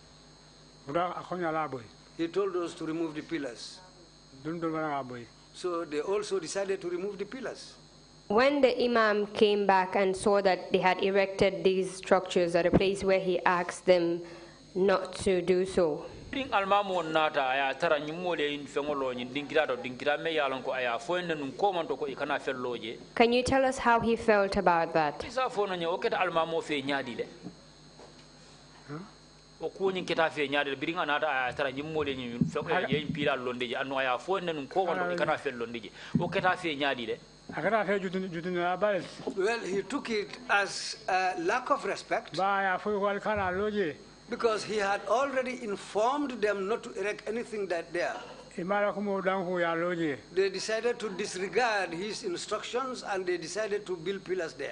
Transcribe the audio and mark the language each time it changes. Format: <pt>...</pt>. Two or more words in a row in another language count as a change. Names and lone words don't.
<en>He told us to remove the pillars. So they also decided to remove the pillars. When the imam came back and saw that they had erected these structures at a place where he asked them not to do so,</en> <man>Bring almamo nata aya tara nyimole in fengolo nyi dinkira me yalon ko aya foende nun komanto ko ikana felloje.</man> <en>Can you tell us how he felt about that?</en> <man>Isa fono nyi oketa almamo fe nyaadi le. O ko nyi keta fe nyaadi bring anata aya tara nyimole nyi fengolo ye pila londeje anu aya foende nun komanto ikana fellondeje o keta fe nyaadi le.</man> <en>Well, he took it as a lack of respect because he had already informed them not to erect anything that there. They decided to disregard his instructions and they decided to build pillars there.</en>